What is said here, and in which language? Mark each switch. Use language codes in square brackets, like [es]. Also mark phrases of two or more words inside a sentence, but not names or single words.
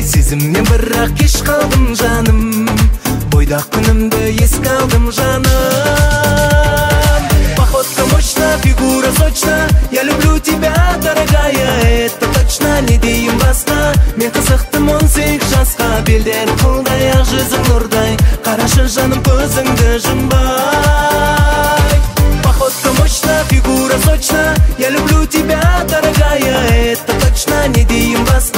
[kk] Сезімнен бірақ кеш қалдым жаным, бойдақ күнімді еске алдым жаным. [ru] Походка мощна, фигура сочна, я люблю тебя, дорогая, это точно, [kk] не дейін басқа. Мен қызықтым 18 жасқа, белдерің қолдай, ақ жүзің нұрдай, қарашы жаным көзіңді жұмбай. [ru] Походка мощна, фигура сочна, я люблю тебя, дорогая, это точно, [kk] не дейін басқа.